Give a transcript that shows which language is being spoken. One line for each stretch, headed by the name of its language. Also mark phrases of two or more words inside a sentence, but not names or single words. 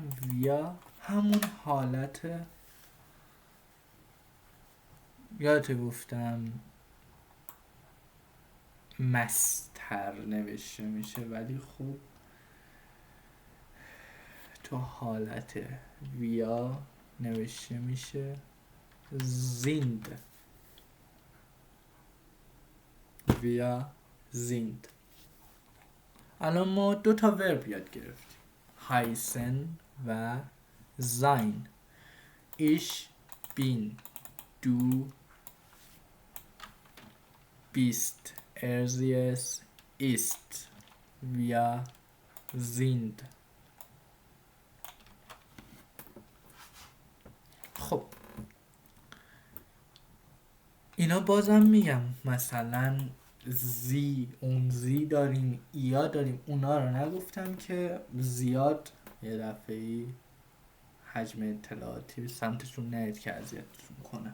Persian: ویا همون حالت، یادت گفتم مستر نوشته میشه ولی خب تو حالت ویا نوشته میشه زیند.
German: wir sind.
Persian: الان ما 2 تا ورب یاد گرفتیم،
German: heißen و sein. Ich bin, du bist, sie es ist, wir sind.
Persian: خب اینا بازم میگم مثلا زی، اون زی داریم، ایا داریم، اونا رو نگفتم که زیاد یه دفعه‌ای حجم اطلاعاتی به سمتشون نرید که اذیتتون کنم.